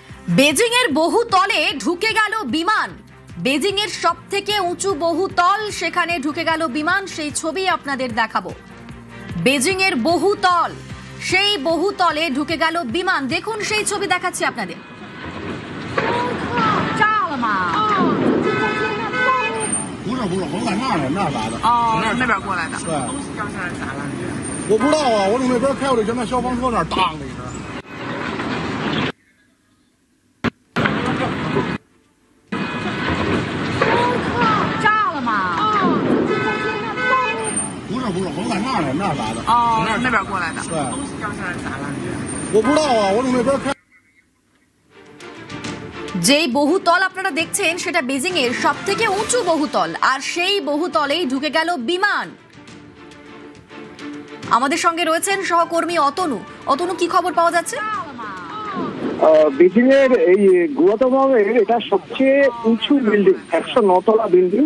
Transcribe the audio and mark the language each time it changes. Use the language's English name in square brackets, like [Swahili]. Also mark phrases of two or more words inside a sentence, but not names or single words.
[Bangla] বেজিং এর বহুতলে ঢুকে গেল বিমান। বেজিং এর সবথেকে উঁচু বহুতল, সেখানে ঢুকে গেল বিমান। সেই ছবি আপনাদের দেখাবো। বেজিং এর বহুতল, সেই বহুতলে ঢুকে গেল বিমান। দেখুন সেই ছবি দেখাচ্ছি আপনাদের। [Chinese] 炸了吗？不是，我在那儿呢，那儿来的。哦，那边过来的。对，东西掉下来咋了？我不知道啊，我从那边开过去，就那消防车那儿当的一声。炸了吗？不是，我在那儿呢，那儿来的。哦，那边过来的。对，东西掉下来咋了？我不知道啊，我从那边开。 [Bangla] যেই বহুতল আপনারা দেখছেন সেটা বেজিং এর সবথেকে উঁচু বহুতল, আর সেই বহুতলেই ঢুকে গেল বিমান। আমাদের সঙ্গে রয়েছেন সহকর্মী অতনু। অতনু, কি খবর পাওয়া যাচ্ছে? বেজিং এর এই গুয়াতামামের এটা সবচেয়ে উঁচু বিল্ডিং, 109 তলা বিল্ডিং।